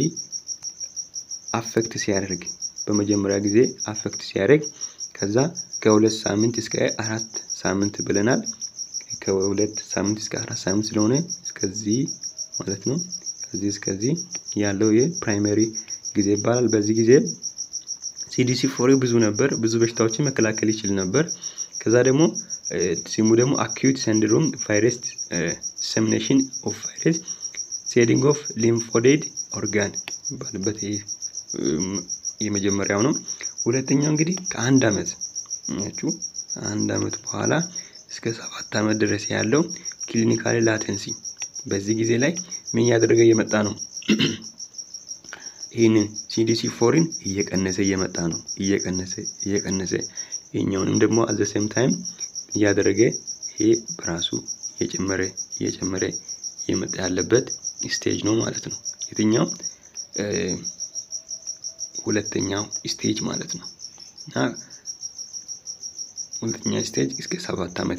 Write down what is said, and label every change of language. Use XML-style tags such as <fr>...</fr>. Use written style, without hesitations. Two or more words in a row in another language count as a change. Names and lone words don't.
<am>አፌክት ሲያደርግ በመጀመሪያ ጊዜ አፌክት ሲያደርግ ከዛ ከ2 ሳምንት እስከ 4 ሳምንት ብለናል። ከ2 ሳምንት እስከ 4 ሳምንት ስለሆነ እስከዚህ ማለት ነው ከዚህ እስከዚህ ያለው የፕራይመሪ ጊዜ ይባላል። በዚህ ጊዜ CDC 4 ብዙ ነበር፣ ብዙ በሽታዎችን መከላከል ይችል ነበር። ከዛ ደግሞ ሲሙ ደግሞ</am> <en>acute syndrome virus dissemination of virus shedding of lymphoid organ</en> <am>ባለበት የመጀመሪያው ነው። ሁለተኛው እንግዲህ ከ1 ዓመት ያችሁ 1 ዓመት በኋላ እስከ 7 ዓመት ድረስ ያለው</am> <en>clinical latency</en> <am>በዚህ ጊዜ ላይ ምን ያደረገ እየመጣ ነው ይሄንን CDC 4ን እየቀነሰ እየመጣ ነው እየቀነሰ የኛውንም ደግሞ</am> <en>at the same time</en> <am>ያደረገ ይሄ በራሱ እየጨመረ የመጣ ያለበት ስቴጅ ነው ማለት ነው። የትኛው ሁለተኛው ስቴጅ ማለት ነው። እና ሁለተኛ ስቴጅ እስከ 7 ዓመት</am>